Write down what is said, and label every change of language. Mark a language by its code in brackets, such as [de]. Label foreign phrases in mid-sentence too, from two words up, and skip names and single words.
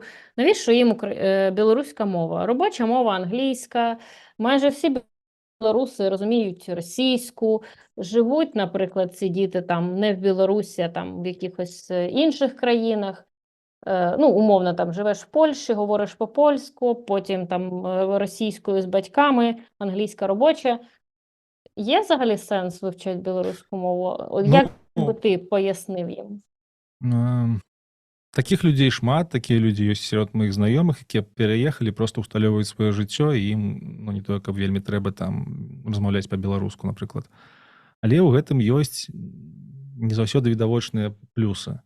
[uk] Навіщо їм білоруська мова? Робоча мова англійська, майже всі білоруси розуміють російську, живуть, наприклад, ці діти там не в Білорусі, а там в якихось інших країнах. Ну, умовно, там живеш в Польщі, говориш по-польську, потім там російською з батьками, англійська робоча. Є взагалі сенс вивчати білоруську мову? От як би ти пояснив їм? [be] Такіх людзей шмат, такія людзі ёсць сярод маіх знаёмых, якія пераехалі, просто усталёўваюць сваё жыццё, і ім, ну, не тое, каб вельмі трэба там размаўляць па-беларуску, напрыклад. Але ў гэтым ёсць не заўсёды відавочныя плюсы.